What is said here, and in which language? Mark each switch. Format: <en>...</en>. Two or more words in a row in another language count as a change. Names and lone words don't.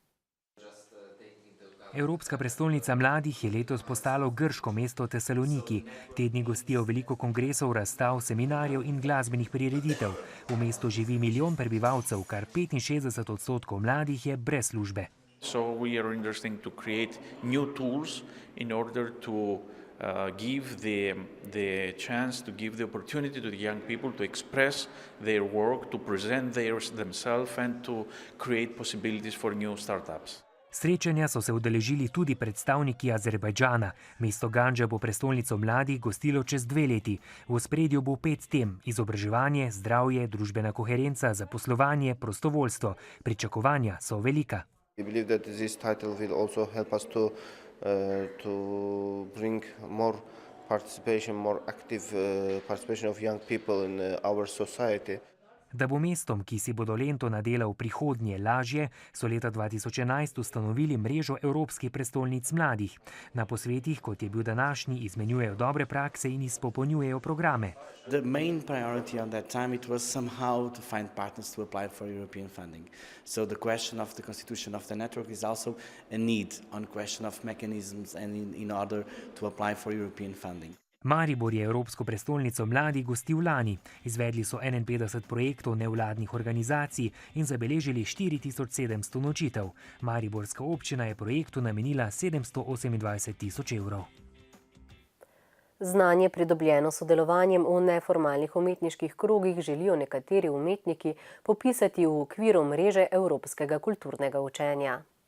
<sl>Evropska prestolnica mladih je letos postalo grško mesto Tesaloniki. Te dni gostijo veliko kongresov, razstav, seminarjev in glasbenih prireditev. V mestu živi milijon prebivalcev, kar 65% mladih je brez službe.</sl> <en>So we are interested to create new tools in order to give the chance, to give the opportunity to the young people to express their work, to present themselves and to create possibilities for new startups.</en> <sl>Srečanja so se udeležili tudi predstavniki Azerbajdžana. Mesto Gandža bo prestolnico mladih gostilo čez 2 leti. V ospredju bo 5 tem: izobraževanje, zdravje, družbena koherenca, zaposlovanje, prostovoljstvo. Pričakovanja so velika.</sl> <en>We believe that this title will also help us to bring more participation, more active participation of young people in our society.</en> <sl>Da bo mestom, ki si bodo lento nadela v prihodnje, lažje, so leta 2011 ustanovili mrežo evropskih prestolnic mladih. Na posvetih, kot je bil današnji, izmenjujejo dobre prakse in izpopolnjujejo programe.</sl> <en>The main priority on that time it was somehow to find partners to apply for European funding. So the question of the constitution of the network is also a need on question of mechanisms and in order to apply for European funding.</en> <sl>Maribor je Evropsko prestolnico mladih gostil lani. Izvedli so 51 projektov nevladnih organizacij in zabeležili 4700 nočitev. Mariborska občina je projektu namenila 728 tisoč evrov. Znanje, pridobljeno sodelovanjem v neformalnih umetniških krogih, želijo nekateri umetniki popisati v okviru mreže Evropskega kulturnega učenja.</sl>